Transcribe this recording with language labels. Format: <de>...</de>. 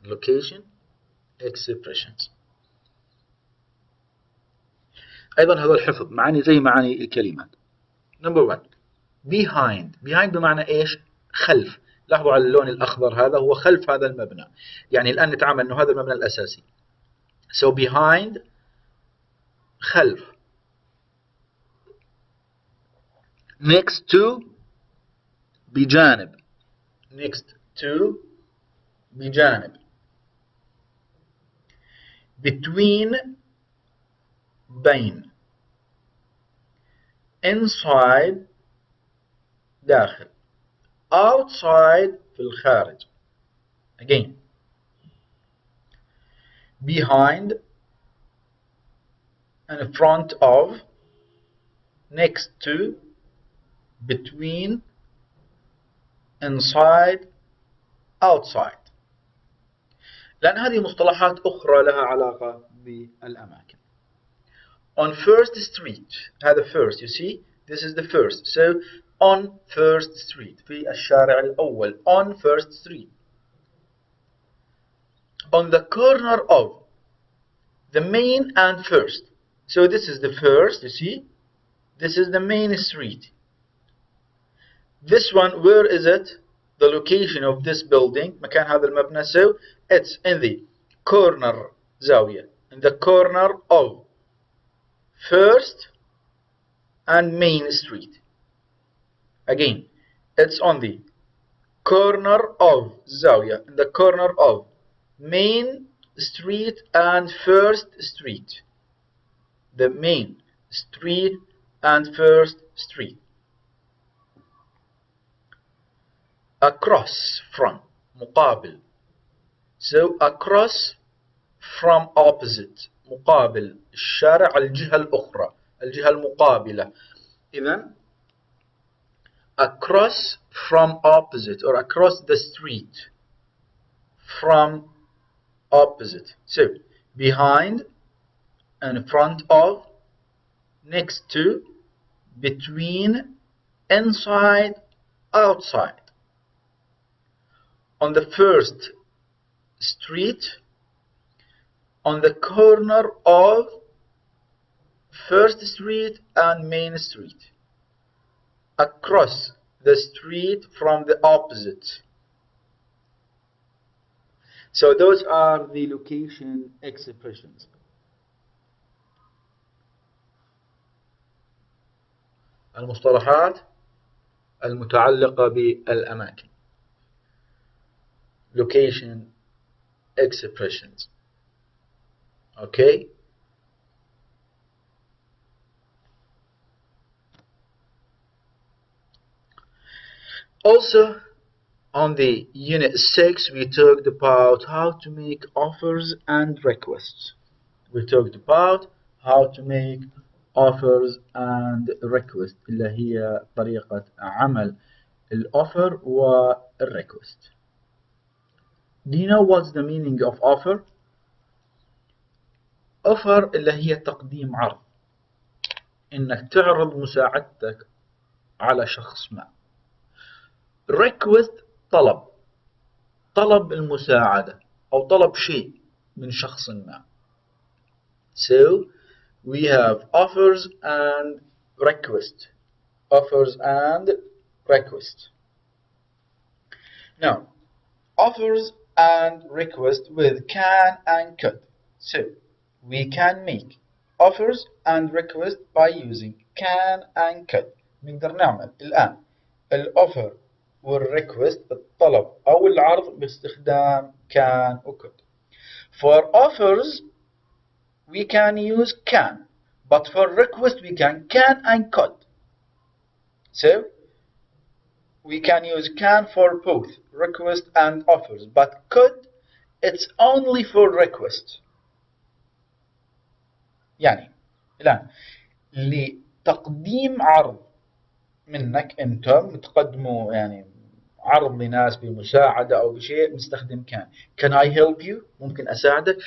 <en>location expressions</en> <ar>أيضا هذول حفظ معاني زي معاني الكلمات.</ar> <en>number 1 behind</en> <ar>بمعنى إيش؟ خلف. لاحظوا على اللون الأخضر هذا هو خلف هذا المبنى، يعني الآن نتعامل أنه هذا المبنى الأساسي.</ar> <en>so behind خلف. next to بجانب. next to بجانب. between بين. inside داخل.</en> <ar>outside في الخارج.</ar> <en>again. behind and in front of, next to, between, inside, outside.</en> <ar>لأن هذه مصطلحات أخرى لها علاقة بالأماكن.</ar> <en>on first street, هذا first, you see, this is the first, so on first street,</en> <ar>في الشارع الأول,</ar> <en>on first street. on the corner of, the main and first, so this is the first, you see, this is the main street. This one, where is it? The location of this building,</en> <ar>مكان هذا المبنى,</ar> <en>so it's in the corner, زاوية, in the corner of first and main street. again, it's on the corner of, زاوية, in the corner of main street and first street. the main street and first street.</en> <ar>across from, مقابل,</ar> <en>so across from, opposite,</en> <ar>مقابل, الشارع الجهة الأخرى, الجهة المقابلة.</ar> <en>إذن across from, opposite, or across the street, from, opposite, so behind and in front of, next to, between, inside, outside. on the first street, on the corner of first street and main street, across the street from the opposite. So those are the location expressions.</en> <ar>المصطلحات المتعلقة بالأماكن.</ar> <en>location expressions. Okay. Also, on the unit 6, we talked about how to make offers and requests. We talked about how to make offers and requests,</en> <ar>اللي هي طريقة عمل</ar> <en>الoffer والrequest. Do you know what's the meaning of offer?</en> <ar>offer اللي هي تقديم عرض، إنك تعرض مساعدتك على شخص ما. request طلب المساعدة أو طلب شيء من شخص ما.</ar> <en>So we have offers and request. Offers and request. Now, offers and request with can and could. So we can make offers and request by using can and could.</en> <ar>نقدر نعمل الآن الأوفر والrequest الطلب أو العرض باستخدام can و could.</ar> <en>For offers we can use can, but for request we can and could. So we can use can for both request and offers, but could it's only for request.</en> <ar>يعني الآن لتقديم عرض منك أنت متقدمه يعني عرض لناس بمساعدة أو بشيء نستخدم</ar> <en>can I help you</en> <ar>ممكن أساعدك.</ar>